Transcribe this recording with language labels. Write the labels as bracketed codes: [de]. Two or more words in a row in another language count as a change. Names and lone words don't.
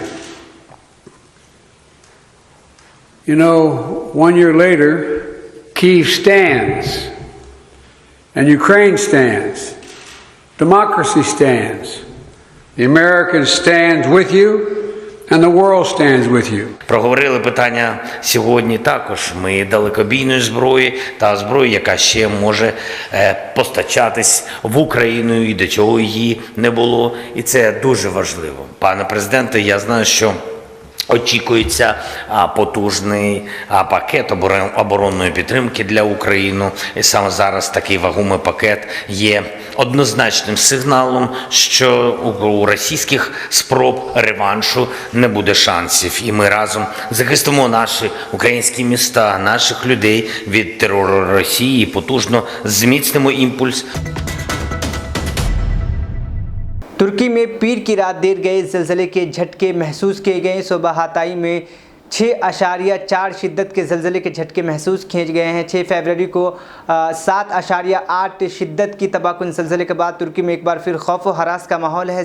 [en] You know, 1 year later, Kyiv stands, and Ukraine stands, democracy stands, the Americans stand with you, and the world stands with you. [uk] Проговорили питання сьогодні також. Ми далекобійної зброї та зброї, яка ще може постачатись в Україну і до чого її не було. І це дуже важливо. Пане президенте, я знаю, що очікується потужний пакет оборонної підтримки для України. І саме зараз такий вагомий пакет є однозначним сигналом, що у російських спроб реваншу не буде шансів. І ми разом захистимо наші українські міста, наших людей від терору Росії і потужно зміцнимо імпульс. [ur] ترکی میں پیر کی رات دیر گئے زلزلے کے جھٹکے محسوس کیے گئے. صبح ہاتائی میں 6.4 شدت کے زلزلے کے جھٹکے محسوس کیے گئے ہیں. 6 فروری کو 7.8 شدت کی تباہ کن زلزلے کے بعد ترکی میں ایک بار پھر خوف و ہراس کا ماحول ہے.